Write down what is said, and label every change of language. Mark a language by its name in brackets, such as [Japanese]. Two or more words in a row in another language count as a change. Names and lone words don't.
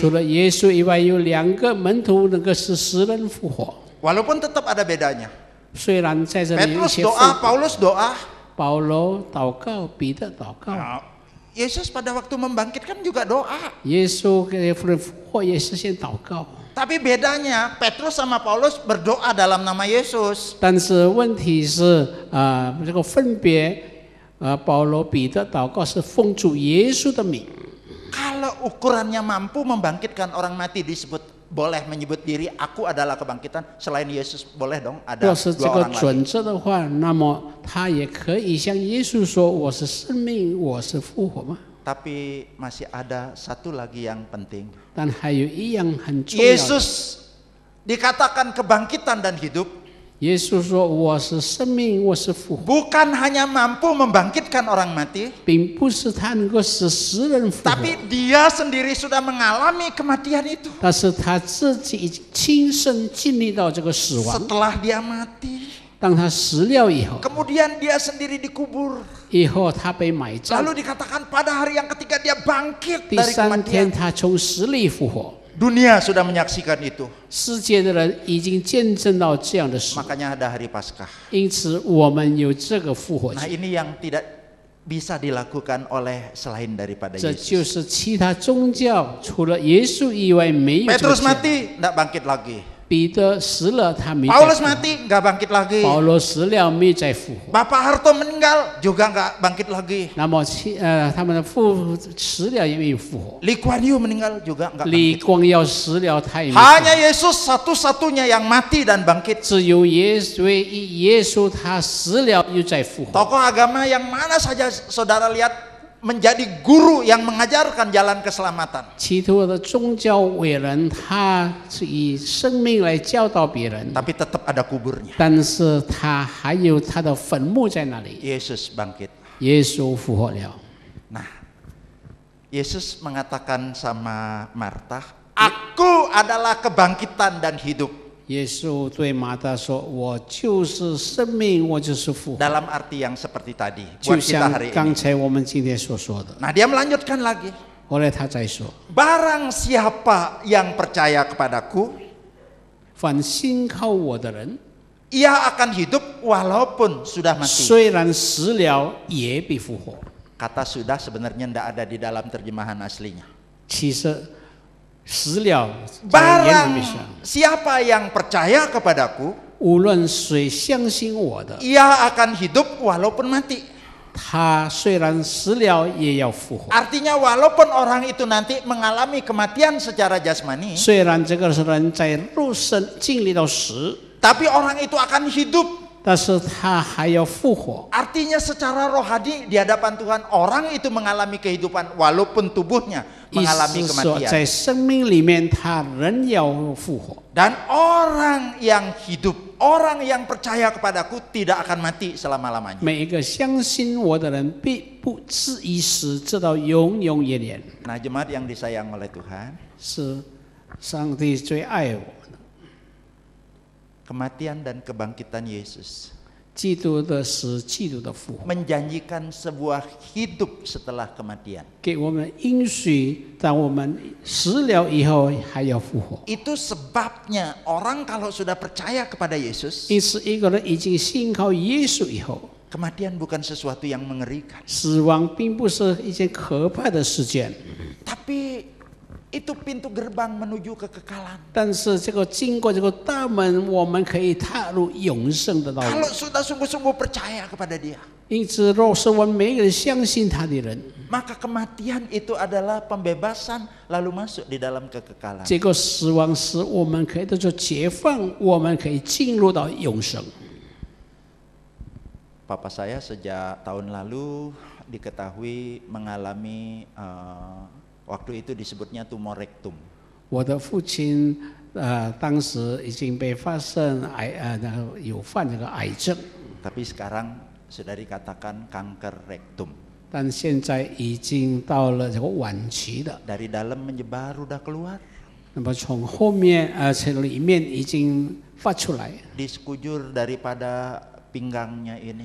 [Chinese] 除了耶稣以外，有2个门徒能够使人复活。 [Indonesian] Walaupun tetap ada bedanya. [Chinese] 虽然在这里有一 [Indonesian] Petrus [Chinese] 些 [Indonesian] doa, Paulus doa. [Chinese] 保罗祷告，彼得祷告， [Indonesian] Nah, Yesus pada waktu membangkitkan juga doa. [Chinese] 耶稣给人复活也是先祷告。 [Indonesian] Tapi bedanya Petrus sama Paulus berdoa dalam nama Yesus. [Chinese] 但是问题是这个分别保罗、彼得祷告是奉主耶稣的名。 [Indonesian] Kalau ukurannya mampu membangkitkan orang mati disebut boleh menyebut diri aku adalah kebangkitan, selain Yesus boleh dong ada [Chinese] 若是 [Indonesian] 2 [Chinese] 这个 [Indonesian] orang lagi. [Chinese] 准则的话，那么他也可以向耶稣说：“我是生命，我是复活吗？” [Indonesian] Tapi masih ada satu lagi yang penting. [Chinese] 但还有一样很重要的， [Indonesian] Yesus dikatakan kebangkitan dan hidup [Chinese] 耶稣说：“我是生命，我是复活。” [Indonesian] bukan hanya mampu membangkitkan orang mati, [Chinese] 并不是他能够使人复活， [Indonesian] tapi dia sendiri sudah mengalami kematian itu. [Chinese] 但是他自己已经亲身经历到这个死亡。 [Indonesian] Setelah dia mati, [Chinese] 当他死了以后， [Indonesian] kemudian dia sendiri dikubur. [Chinese] 以后他被埋葬， [Indonesian] Lalu dikatakan pada hari yang ketiga dia bangkit [Chinese] 第 [Indonesian] dari [Chinese] 3 天 [Indonesian] kematian. [Chinese] 他从死里复活。 [Indonesian] Dunia sudah menyaksikan itu. [Chinese] 世界的人已经见证到这样的事， [Indonesian] Makanya ada hari Paskah. [Chinese] 因此我们有这个复活 [Indonesian] Nah [Chinese] 节。 [Indonesian] ini yang tidak bisa dilakukan oleh selain daripada [Chinese] 这 [Indonesian] Yesus. [Chinese] 就是其他宗教除了耶稣以外没有这个 [Indonesian] Petrus [Chinese] 教。 [Indonesian] mati, tidak bangkit lagi. [Chinese] 彼得死了，他没再 [Indonesian] Paulus [Chinese] 复活。 [Indonesian] mati, nggak bangkit lagi. [Chinese] 保罗死了，没再复活。 [Indonesian] Bapak Harto meninggal, juga nggak bangkit lagi. [Chinese] 那么他们的父死了也没有复活。 [Indonesian] Lee Kuan Yew meninggal juga nggak [Chinese] 李 [Indonesian] bangkit. [Chinese] 光耀死了，他也没复活。 [Indonesian] Hanya Yesus satu-satunya yang mati dan bangkit. [Chinese] 只有唯一耶稣他死了又再复活。 [Indonesian] Tokoh agama yang mana saja saudara lihat menjadi guru yang mengajarkan jalan keselamatan. [Chinese] 其他的宗教伟人，他是以生命来教导别人， [Indonesian] Tapi tetap ada kuburnya. [Chinese] 但是他还有他的坟墓在那里。 [Indonesian] Yesus bangkit. [Chinese] 耶稣复活了。 [Indonesian] Nah, Yesus mengatakan sama Marta, Aku adalah kebangkitan dan hidup. [Chinese] 耶稣对马大说：“我就是生命，我就是复活。” [Indonesian] Dalam arti yang seperti tadi [Chinese] 就 [Indonesian] buat kita [Chinese] 像 [Indonesian] hari [Chinese] 刚 [Indonesian] ini. [Chinese] 才我们今天所说的。 [Indonesian] Nah, dia melanjutkan lagi. [Chinese] 后来他再说：“ [Indonesian] Barang siapa yang percaya kepadaku, [Chinese] 凡信靠我的人， [Indonesian] ia akan hidup walaupun sudah mati. [Chinese] 虽然死了，也必复活。” [Indonesian] Kata sudah sebenarnya tidak ada di dalam terjemahan aslinya. [Chinese] 其实死了，在原文 [Indonesian] Barang [Chinese] 里上， [Indonesian] siapa yang percaya kepadaku, [Chinese] 无论谁相信我的， [Indonesian] ia akan hidup walaupun mati. [Chinese] 他虽然死了也要复活。 [Indonesian] Artinya walaupun orang itu nanti mengalami kematian secara jasmani, [Chinese] 虽然这个人在肉身经历到死， [Indonesian] tapi orang itu akan hidup. [Chinese] 但是他还要复活。 [Indonesian] Artinya secara rohani di hadapan Tuhan orang itu mengalami kehidupan walaupun tubuhnya [Chinese] 意 [Indonesian] mengalami [Chinese] 思说， [Indonesian] kematian. [Chinese] 在生命里面，他仍要复活。 [Indonesian] Dan orang yang hidup, orang yang percaya kepadaku tidak akan mati selama-lamanya. [Chinese] 每一个相信我的人，必不至于死，直到永永远远。 [Indonesian] Nah, jemaat yang disayang oleh Tuhan, [Chinese] 是上帝最爱我。 [Indonesian] kematian dan kebangkitan Yesus [Chinese] 基督的死，基督的复活， [Indonesian] menjanjikan sebuah hidup setelah kematian. [Chinese] 给我们应许，当我们死了以后还要复活。 [Indonesian] Itu sebabnya orang kalau sudah percaya kepada Yesus, [Chinese] 因此，一个人已经信靠耶稣以后， [Indonesian] kematian bukan sesuatu yang mengerikan, [Chinese] 死亡并不是一件可怕的事件， [Indonesian] tapi itu pintu gerbang menuju kekekalan. [Chinese] 但是这个经过这个大门，我们可以踏入永生的道路。 [Indonesian] Kalau sudah sungguh-sungguh percaya kepada Dia, [Chinese] 因此，若是我们每一个人相信他的人， [Indonesian] maka kematian itu adalah pembebasan lalu masuk di dalam kekekalan. [Chinese] 这个死亡使我们可以得到解放，我们可以进入到永生。 [Indonesian] Papa saya sejak tahun lalu diketahui mengalami waktu itu disebutnya tumor rektum. [Chinese] 我的父亲当时已经被发现有患这个癌症， [Indonesian] Tapi sekarang sudah dikatakan kanker rektum. [Chinese] 但现在已经到了这个晚期的。 [Indonesian] Dari dalam menyebar udah keluar. [Chinese] 那么从后面从里面已经发出来， [Indonesian] Di sekujur daripada pinggangnya ini,